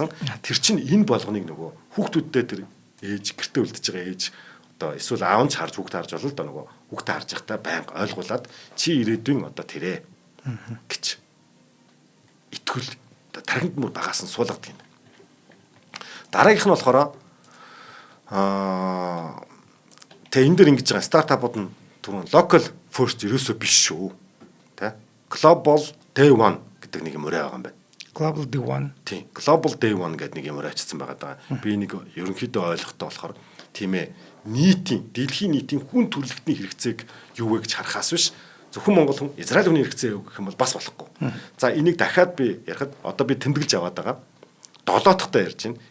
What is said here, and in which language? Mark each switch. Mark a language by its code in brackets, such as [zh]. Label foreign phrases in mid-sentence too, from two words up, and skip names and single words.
[mn] Тэр чинь энэ болгоныг нөгөө хүүхдүүддээ тэр ээж гэртээ үлдэж байгаа ээж одоо эсвэл аав нь харж хүүхд харж болно л да нөгөө хүүхд харж байхдаа байнга ойлгуулад чи ирээдүйн одоо тэрэ гэж итгэл тархинд мөр багаас нь суулгадаг юм. Дараагийнх нь болохоор тэгээ энэ дэр ингэж байгаа стартапууд нь түрүүн [en] local first [mn] ерөөсөө биш шүү. Тэ? [en] Global day one [mn] гэдэг нэг юм өрөө байгаа юм байна. [en] Global day one. [mn] Тийм. [en] Global day one [mn] гэдэг нэг юм өрөө очсон байгаа даа. Би нэг ерөнхийдөө ойлгохтой болохоор тийм ээ дэлхийн нийтийн хүн төрөлхтний хэрэгцээг юу вэ гэж харахаас биш зөвхөн монгол хүн Израиль хүний хэрэгцээ юу гэх юм бол бас болохгүй. За энийг дахиад би ярихад одоо би тэмдэглэж аваад байгаа. 7 дахьтаа ярьж байна.